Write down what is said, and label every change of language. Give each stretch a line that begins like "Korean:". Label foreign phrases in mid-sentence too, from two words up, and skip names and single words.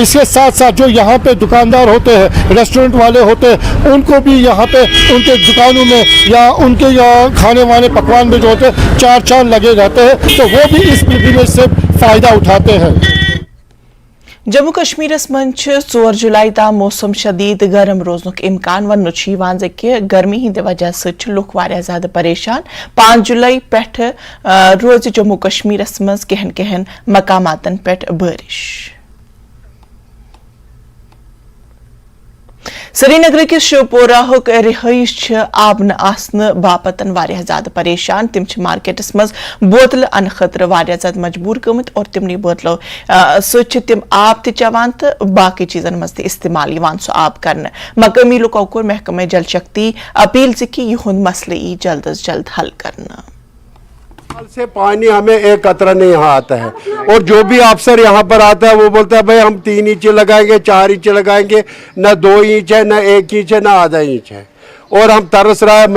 Urdu: اس کے ساتھ ساتھ جو یہاں پہ دکاندار ہوتے ہیں، ریسٹورنٹ والے ہوتے ہیں، ان کو بھی یہاں پہ ان کے دکانوں میں یا ان کے کھانے وانے پکوان میں جو ہوتے ہیں 4 چاند لگے رہتے ہیں، تو وہ بھی اس پلگریمیج سے فائدہ اٹھاتے ہیں.
Kashmiri: जम्मू कश्मीरस मंच 4 जुलाई तम मौसम शदीद गर्म रोजनुक इम्कान वन कि गर्मी हिंद वजह से लुक वारिया ज्यादा परेशान 5 जुलाई पेठ रोज जम्मू कश्मीरस मज कहन कहन मकामातन पेठ बारिश। श्रीनगर किस शोपोरा हुक रिहाइश आब न आसन बापतन वारिया ज्यादा परेशान तिम मार्केटस मज बोतल अन खतर वारिया ज्यादा मजबूर गमत और तिमनी बोतलों सह तिम आब त चवान तो बाकी चीजन मज इस्तेमाल सो आब करन। मकामी लुको कोर महकमे जल शक्ति अपील कि युन मसले जल्द अज जल्द हल करना।
Urdu: سے پانی ہمیں ایک قطرہ نہیں یہاں آتا ہے اور جو بھی افسر یہاں پر آتا ہے وہ بولتا ہے بھائی ہم 3 انچ لگائیں گے 4 انچ لگائیں گے، نہ 2 انچ ہے نہ 1 انچ ہے نہ آدھا انچ ہے اور ہم ترس رہا ہے.